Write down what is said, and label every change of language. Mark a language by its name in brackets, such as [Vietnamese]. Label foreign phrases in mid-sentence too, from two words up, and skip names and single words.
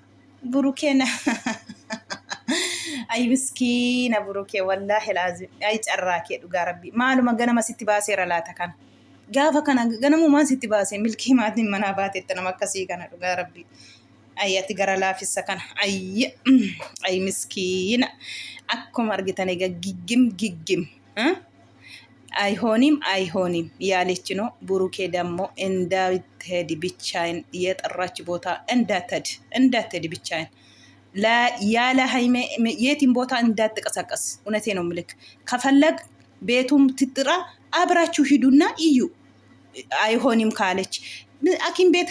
[Oromo] Burukeen ay miskiina burukee [Arabic] والله لازم [Oromo] ay carraa kee dhugaa rabbi maaluma ganama sitti baaseera laata kana. Gaafa kana ganamumaan sitti baasee milkii maatiin manaa baateetta nama akkasii kana dhugaa rabbi. Ay ati gara laafissa kana ay miskiina akkuma argitan egaa giggim. [Amharic] አይሆንም ያለች ነው። ብሩኬ ደግሞ እንዳትሄድ ብቻዬን የጠራች ቦታ እንዳትሄድ ብቻዬን ያለ ሃይሜ የትም ቦታ እንዳትቀሳቀስ። እውነቴ ነው ምልክ ከፈለግ ቤቱም ትጥራ አብራችሁ ሂዱና እዩ። አይሆንም ካለች ሐኪም ቤት